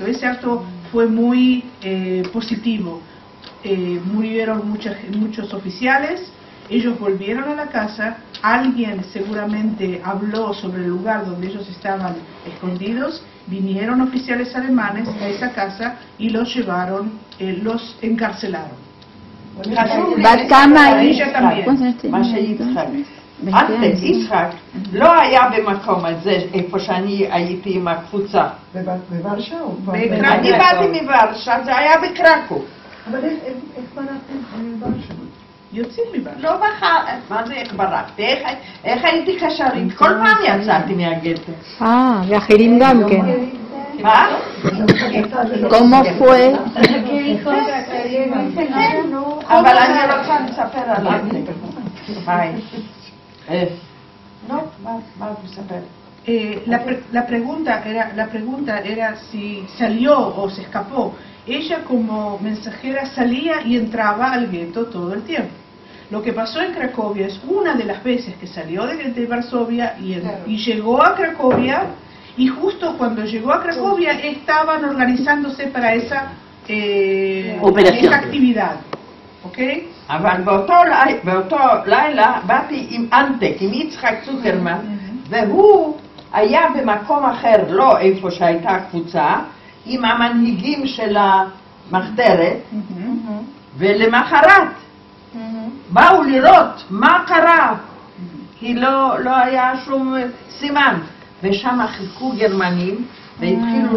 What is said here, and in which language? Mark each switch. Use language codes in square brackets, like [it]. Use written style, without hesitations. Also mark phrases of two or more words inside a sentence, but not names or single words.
[es] Ese acto fue muy positivo. Murieron muchos oficiales. Ellos volvieron a la casa, alguien seguramente habló sobre el lugar donde ellos estaban escondidos, vinieron oficiales alemanes a esa casa y los llevaron, los encarcelaron. [he] בת כמה [es] ella también. [he] מה שיצחק. אנטס, יצחק, לא היה במקום הזה, איפה שאני הייתי עם הקבוצה. בוורשה או? אני באתי מוורשה, זה היה בקרקוב. אבל איך ברחתם מוורשה? יוצאים מוורשה. לא מה זה איך ברחתי? איך הייתי קשרים? כל פעם יצאתי מהגטו. ואחרים גם כן. מה? [es] ¿Cómo fue? [he] אבל אני רוצה לספר עליו. ביי. [es] No, va a saber. La pregunta era si salió o se escapó. Ella como mensajera salía y entraba al gueto todo el tiempo. Lo que pasó en Cracovia es una de las veces que salió de Varsovia y llegó a Cracovia, y justo cuando llegó a Cracovia estaban organizándose para esa actividad. ¿Ok? [he] אבל באותו לילה באתי עם אנטק, עם יצחק צוקרמן, והוא היה במקום אחר, לא איפה שהייתה הקבוצה, עם המנהיגים של המחתרת, ולמחרת באו לראות מה קרה, כי לא היה שום סימן, ושם חיכו גרמנים והתחילו